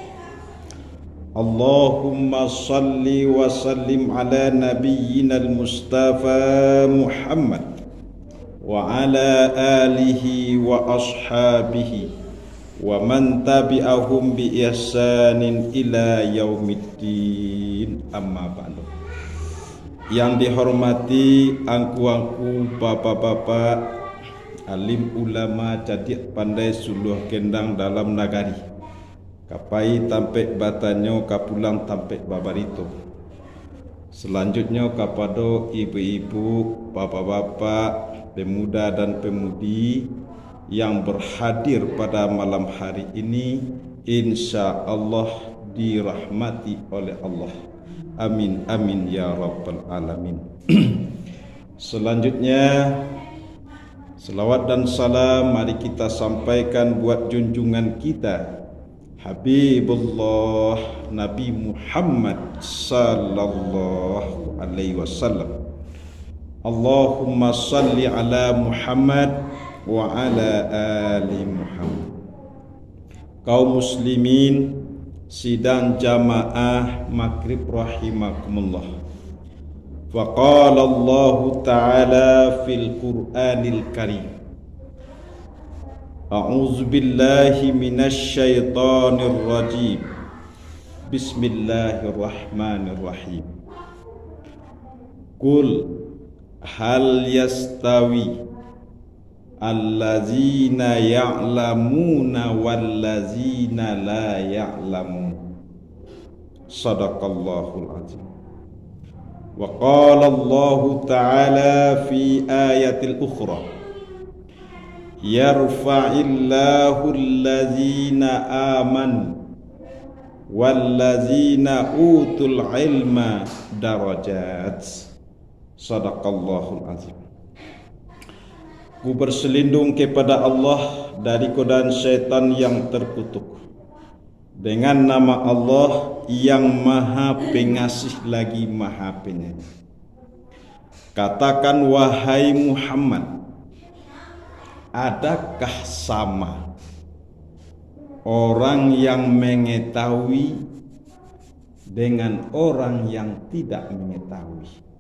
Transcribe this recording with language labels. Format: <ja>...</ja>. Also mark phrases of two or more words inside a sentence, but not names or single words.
<ar>اللهم صل وسلم على نبينا المصطفى محمد وعلى آله وأصحابه ومن تبعهم بإحسان إلى يوم الدين، أما بعد.</ar> <min>Yang dihormati angku-angku, bapak-bapak, alim ulama, cadik pandai suluh kendang dalam nagari, kapai tampek batanyo kapulang tampek babarito.</min> <id>Selanjutnya kepada ibu-ibu, bapak-bapak, pemuda dan pemudi yang berhadir pada malam hari ini,</id> <ar>إن شاء الله</ar> <id>dirahmati oleh Allah.</id> <ar>آمين آمين يا رب العالمين.</ar> <id>Selanjutnya selawat dan salam mari kita sampaikan buat junjungan kita Habibullah Nabi Muhammad</id> <ar>صلى الله عليه وسلم. اللهم صل على محمد وعلى آل محمد.</ar> <id>Kaum muslimin sidang jamaah maghrib rahimakumullah.</id> <ar>وقال الله تعالى في القرآن الكريم، أعوذ بالله من الشيطان الرجيم. بسم الله الرحمن الرحيم. قل هل يستوي الذين يعلمون والذين لا يعلمون. صدق الله العظيم. وقال الله تعالى في آية أخرى، يرفع الله الذين آمنوا والذين أوتوا العلم درجات. صدق الله العظيم.</ar> <id>Ku berselindung kepada Allah dari godaan syaitan yang terkutuk, dengan nama Allah yang maha pengasih lagi maha penyayang. Katakan wahai Muhammad, adakah sama orang yang mengetahui dengan orang yang tidak mengetahui?</id>